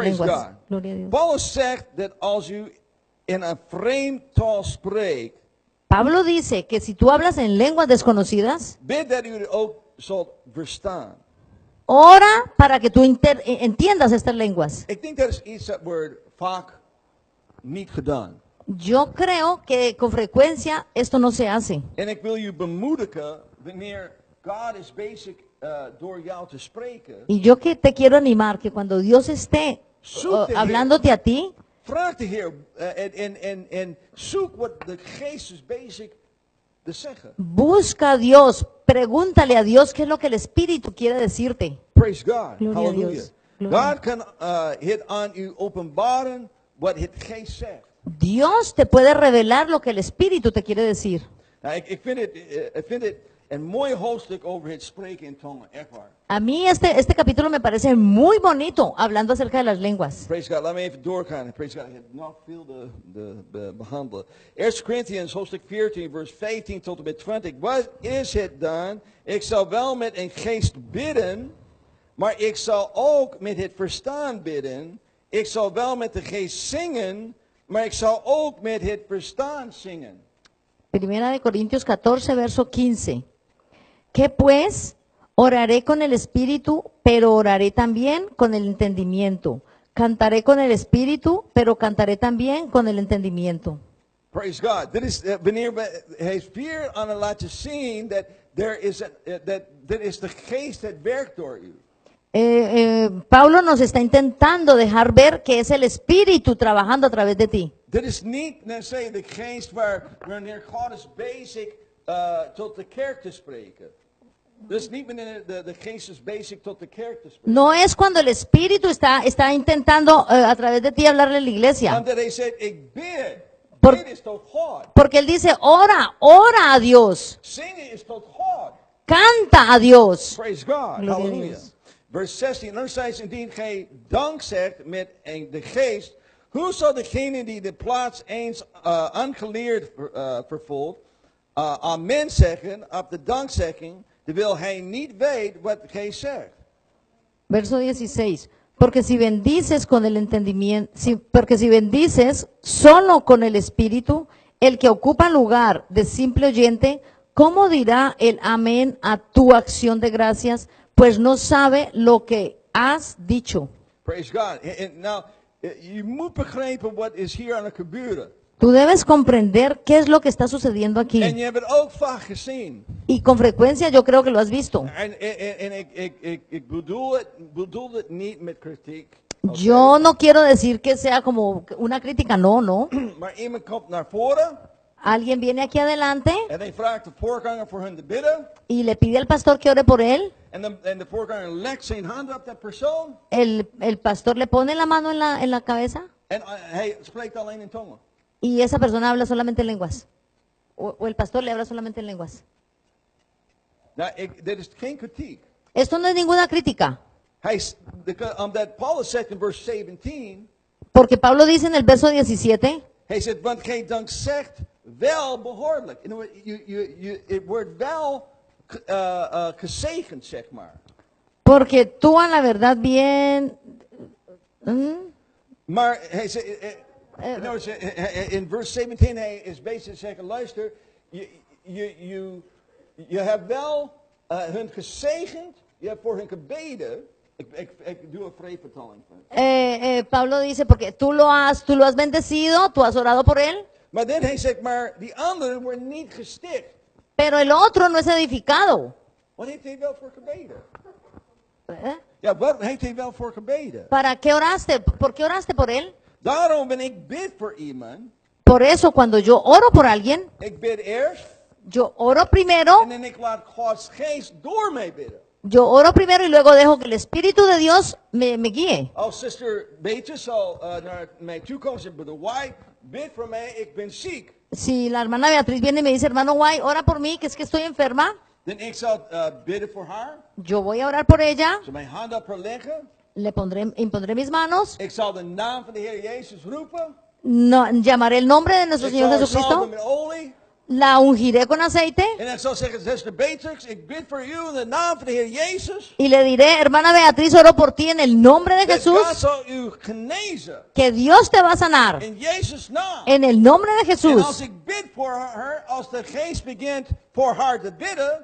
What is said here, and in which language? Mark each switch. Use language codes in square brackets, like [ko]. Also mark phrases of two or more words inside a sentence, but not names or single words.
[en] Praise [es] lenguas. [en] God. [es] Gloria a Dios. [nl] Paulus zegt dat als u in een vreemd taal spreekt, [es] Pablo dice que si tú hablas en lenguas desconocidas, [nl] bid dat u het ook zult verstaan. [es] ora para que tú entiendas estas lenguas. [nl] Ik denk dat is iets dat wordt vaak niet gedaan. [es] Yo creo que con frecuencia esto no se hace. [nl] En ik wil u bemoedigen wanneer God is bezig door jou te spreken. [es] Y yo que te quiero animar que cuando Dios esté hablándote a ti, [nl] Vraag de Heer en zoek wat de Geest is bezig te zeggen. [es] busca a Dios, pregúntale a Dios qué es lo que el Espíritu quiere decirte. [en] Praise God. [es] Gloria a [en] Hallelujah. [es] Dios. Gloria. [nl] God kan het aan u openbaren wat het Geest zegt. [es] Dios te puede revelar lo que el Espíritu te quiere decir. [nl] Nou, ik vind het een mooi hoofdstuk over het spreken in tongen. Echt waar. [es] A mí este capítulo me parece muy bonito hablando acerca de las lenguas. [en] Praise God. [nl] Laat me even doorgaan. [en] Praise God. [nl] Ik heb nog veel te behandelen. 1 Corinthians hoofdstuk 14 vers 15 tot en met 20. Wat is het dan? Ik zal wel met een geest bidden, maar ik zal ook met het verstaan bidden. Ik zal wel met de geest zingen, maar ik zal ook met het verstaan zingen. [es] Primera de Corintios 14, verso 15. ¿Qué pues? Oraré con el Espíritu, pero oraré también con el entendimiento. Cantaré con el Espíritu, pero cantaré también con el entendimiento. [en] Praise God. [nl] Dit is wanneer hij is weer aan het laten zien dat dit is de geest het werkt door u. Pablo nos está intentando dejar ver que es el Espíritu trabajando a través de ti. Dit is niet, net zeggen, de geest wanneer God is bezig tot de kerk te spreken. Dus niet wanneer de geest is bezig tot de kerk te spreken. [es] No es cuando el Espíritu está intentando a través de ti hablarle a la iglesia. [nl] Omdat hij zegt, ik bid. [es] Por- [nl] Bid is tot God. [es] Porque Él dice, ora, ora a Dios. [nl] Zingen is tot God. [es] Canta a Dios. [en] Praise God. [es] Gloria a [nl] Halleluja. [es] Dios. [nl] Vers 16. Dan zei ze, indien gij dank zegt met de geest, hoe zal degene die de plaats eens ongeleerd vervolgt, amen zeggen op de dankzegging, terwijl hij niet weet wat de geest zegt? [es] Verso 16. Porque si bendices con el entendimiento, porque si bendices solo con el Espíritu, el que ocupa lugar de simple oyente, ¿cómo dirá el amén a tu acción de gracias? Pues no sabe lo que has dicho. [en] Praise God. [nl] En nou, je moet begrijpen wat is hier aan het gebeuren. [es] Tú debes comprender qué es lo que está sucediendo [nl] En [es] aquí. [nl] je hebt het ook vaak gezien. [es] Y con frecuencia yo creo que lo has visto. [nl] En ik bedoel het niet met kritiek. oké? [es] Yo no quiero decir que sea como una crítica, no, no. [nl] Maar iemand komt naar voren [es] Alguien viene aquí adelante [nl] en hij vraagt de voorganger voor hen te bidden. [es] y le pide al pastor que ore por él. [nl] En de voorganger legt zijn hand op dat persoon. [es] El pastor le pone la mano en la cabeza [nl] En hij spreekt alleen in tongen. [es] y esa persona habla solamente en lenguas. O el pastor le habla solamente en lenguas. [nl] Nou, dit is geen kritiek. [es] Esto no es ninguna crítica, [nl] Omdat Paulus zegt in vers 17. [es] porque Pablo dice en el verso 17, [nl] Hij zegt, want gij dank zegt wel behoorlijk. Het wordt wel gezegend, zeg maar. [es] porque tú a la verdad bien... [nl] Maar hij zegt, in vers 17 hij is bezig te zeggen, luister, je hebt wel hun gezegend, je hebt voor hen gebeden. Ik doe een vreemdvertaling. [es] Pablo dice, porque tú lo has bendecido, tú has orado por él, [nl] Maar dan hij zegt, maar die anderen worden niet gesticht. [es] pero el otro no es edificado. [nl] Wat heeft hij wel voor gebeden? [es] ¿Eh? [nl] Ja, wat heeft hij wel voor gebeden? [es] ¿Para qué oraste? ¿Por qué oraste por él? [nl] Daarom ben ik bid voor iemand. [es] Por eso cuando yo oro por alguien, [nl] Ik bid eerst [es] yo oro primero, [nl] en dan ik laat Gods geest door mij bidden. [es] yo oro primero y luego dejo que el Espíritu de Dios me guíe. [nl] Als zuster Beatrice zal naar mij toe komen en zegt, [en] Brother White, [nl] bid voor mij, ik ben ziek. [es] Si la hermana Beatriz viene y me dice, hermano Guay, ora por mí, que es que estoy enferma, [nl] Dan ik zal bidden voor haar. [es] yo voy a orar por ella, [nl] Ze mijn hand op haar leggen. [es] impondré mis manos, [nl] Ik zal de naam van de Heer Jezus roepen. [es] no, llamaré el nombre de nuestro [nl] Ik [es] Señor [nl] zal haar salven [es] Jesucristo, [nl] met olie. [es] la ungiré con aceite [nl] En ik zal zeggen, zuster Beatrix, ik bid voor u in de naam van de Heer Jezus. [es] y le diré, hermana Beatriz, oro por ti en el nombre de [nl] Dat God [es] Jesús, [nl] zal u genezen. [es] que Dios te va a sanar [nl] In Jezus' naam. [es] en el nombre de [nl] En als [es] Jesús. [nl] ik bid voor haar, als de geest begint voor haar te bidden,